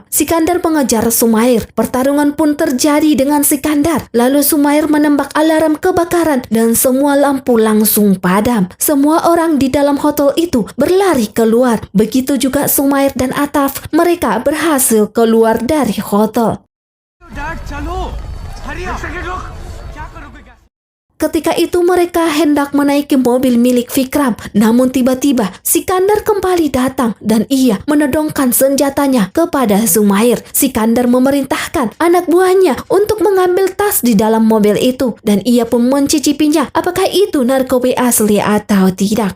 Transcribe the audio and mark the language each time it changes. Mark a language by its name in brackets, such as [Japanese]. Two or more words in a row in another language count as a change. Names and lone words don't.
[Indonesian] Sikandar mengejar Sumair. Pertarungan pun terjadi dengan Sikandar. Lalu Sumair menembak alarm kebakaran dan semua lampu langsung padam. Semua orang di dalam hotel itu berlari keluar. Begitu juga Sumair dan Ataf. Mereka berhasil keluar dari hotel. [Hindi] डैड चलो हरी एक सेकंड रुक क्या करोगे क्या [Indonesian] Ketika itu mereka hendak menaiki mobil milik Vikram, namun tiba-tiba Sikandar kembali datang dan ia menodongkan senjatanya kepada Sumair. Sikandar memerintahkan anak buahnya untuk mengambil tas di dalam mobil itu dan ia pun mencicipinya apakah itu narkoba asli atau tidak.